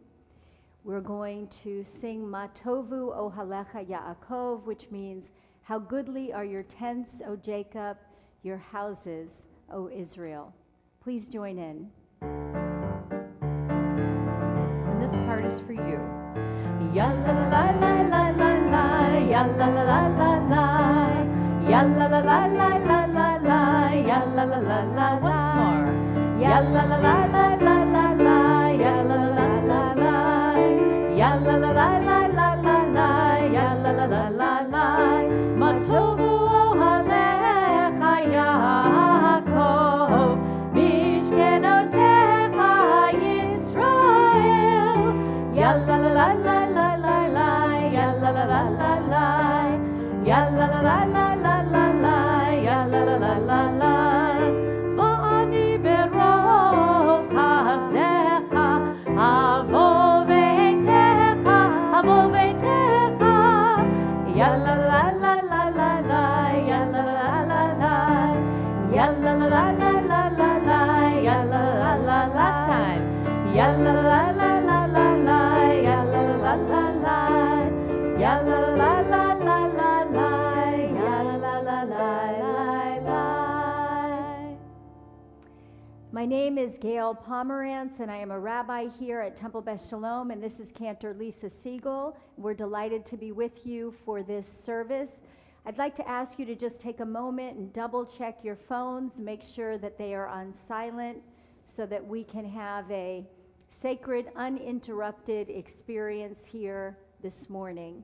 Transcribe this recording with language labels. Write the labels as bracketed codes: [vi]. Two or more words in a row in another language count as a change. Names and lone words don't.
[en] We're going to sing Ma Tovu Ohalecha Yaakov, which means, how goodly are your tents, O Jacob, your houses, O Israel. Please join in. And this part is for you. Ya la la la la la la, ya la la la la la, ya la la la la la la, ya la la la la. Once more. Ya la la la la la la, ya la la la la, ya la la la la la la, ya la la la la. [he] מה טובו אהליך יעקב, משכנותיך ישראל. Ya la la la la la la, ya la la la la la, ya la la la la la la, ya la la la la la. ואני ברוב חסדך, אבוא ביתך, ya la la la la la la, ya la la la la, ya la la la la la la, ya la la la. [en] Last time. Ya la la la la la la, ya la la la la, ya la la la la la la, ya la la la la. My name is Gail Pomerantz, and I am a rabbi here at Temple Beth Sholom, and this is Cantor Lisa Siegel. We're delighted to be with you for this service. I'd like to ask you to just take a moment and double check your phones, make sure that they are on silent so that we can have a sacred, uninterrupted experience here this morning.